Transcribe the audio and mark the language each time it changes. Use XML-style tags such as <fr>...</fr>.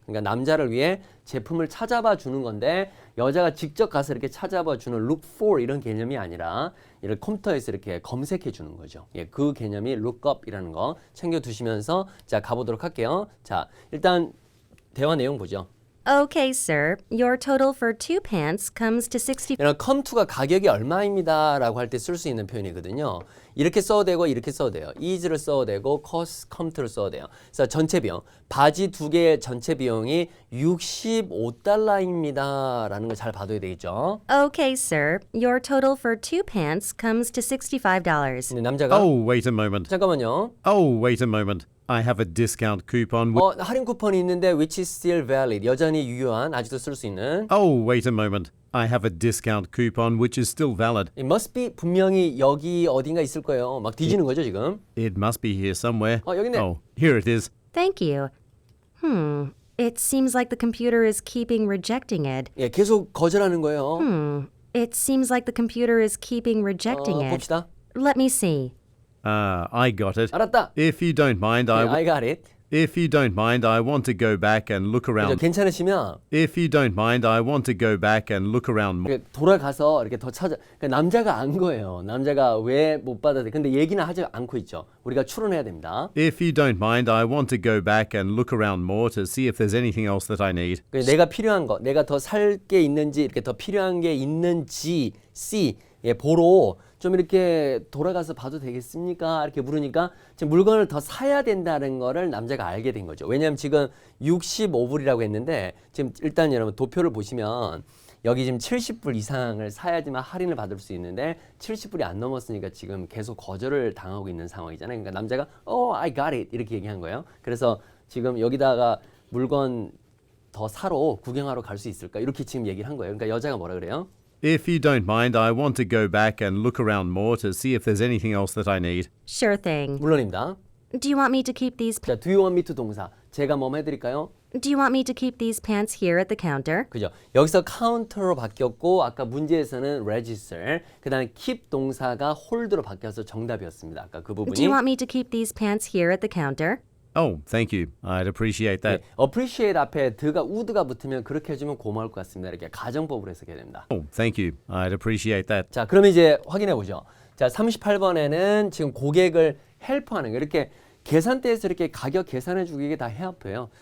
<ko>그러니까 남자를 위해 제품을 찾아봐 주는 건데 여자가 직접 가서 이렇게 찾아봐 주는 look for 이런 개념이 아니라 이렇게 컴퓨터에서 이렇게 검색해 주는 거죠. 예, 그 개념이 look up이라는 거 챙겨 두시면서 자, 가보도록 할게요. 자, 일단 대화 내용 보죠.</ko> <en>Okay, sir. Your total for 2 pants comes to 60.</en> <ko>이런 come to가 가격이 얼마입니다 라고 할 때 쓸 수 있는 표현이거든요. 이렇게 써도 되고 이렇게 써도 돼요. is를 써도 되고 cost, come to를 써도 돼요. 그래서 전체 비용, 바지 2개의 전체 비용이 $65입니다 라는 걸 잘 봐둬야 되겠죠.</ko> <en>Okay, sir. Your total for 2 pants comes to $65.</en> <ko>근데 남자가</ko> <en>Oh, wait a moment.</en> <ko>잠깐만요.</ko> <en>Oh, wait a moment. I have a discount coupon.</en> <ko>할인 쿠폰이 있는데</ko> <en>which is still valid.</en> <ko>여전히 유효한, 아직도 쓸 수 있는.</ko> <en>Oh, wait a moment. I have a discount coupon which is still valid. It must be</en> <ko>분명히 여기 어딘가 있을 거예요. 막 뒤지는 거죠, 지금.</ko> <en>It must be here somewhere.</en> <ko>여기 있네.</ko> <en>Oh, here it is. Thank you. It seems like the computer is keeping rejecting it.</en> <ko>예, 계속 거절하는 거예요.</ko> <en>It seems like the computer is keeping rejecting it.</en> <ko>봅시다.</ko> <en>Let me see. I got it.</en> <ko>알았다.</ko> <en>If you don't mind, I got it. If you don't mind, I want to go back and look around.</en> <ko>괜찮으시면</ko> <en>If you don't mind, I want to go back and look around more.</en> <ko>이렇게 돌아가서 이렇게 더 찾아. 그러니까 남자가 안 거예요. 남자가 왜 못 받아들여? 근데 얘기는 하지 않고 있죠. 우리가 추론해야 됩니다.</ko> <en>If you don't mind, I want to go back and look around more to see if there's anything else that I need.</en> <ko>내가 필요한 거, 내가 더 살 게 있는지 이렇게 더 필요한 게 있는지 C 예, 보러 좀 이렇게 돌아가서 봐도 되겠습니까? 이렇게 물으니까 지금 물건을 더 사야 된다는 거를 남자가 알게 된 거죠. 왜냐하면 지금 65불이라고 했는데 지금 일단 여러분 도표를 보시면 여기 지금 70불 이상을 사야지만 할인을 받을 수 있는데 70불이 안 넘었으니까 지금 계속 거절을 당하고 있는 상황이잖아요. 그러니까 남자가</ko> <en>I got it</en> <ko>이렇게 얘기한 거예요. 그래서 지금 여기다가 물건 더 사러 구경하러 갈 수 있을까? 이렇게 지금 얘기를 한 거예요. 그러니까 여자가 뭐라 그래요?</ko> <en>If you don't mind, I want to go back and look around more to see if there's anything else that I need. Sure thing.</en> <ko>물론입니다.</ko> <en>Do you want me to keep these 자, do you want me to 동사.</en> <ko>제가 뭐 해드릴까요?</ko> <en>Do you want me to keep these pants here at the counter?</en> <ko>그죠? 여기서 카운터로 바뀌었고 아까 문제에서는 register, 그다음에 keep 동사가 hold로 바뀌어서 정답이었습니다. 아까 그 부분이.</ko> <en>Do you want me to keep these pants here at the counter? Oh, thank you. I'd appreciate that.</en> <ko>appreciate 앞에 드가 would가 붙으면 그렇게 해주면 고마울 것 같습니다. 이렇게 가정법으로 해석해야 됩니다.</ko> <en>Oh, thank you. I'd appreciate that.</en> <ko>자, 그러면 이제 확인해 보죠. 자, 38번에는 지금 고객을 헬프하는 거 이렇게 계산대에서 이렇게 가격 계산해 주기 이게 다 해합해요.</ko>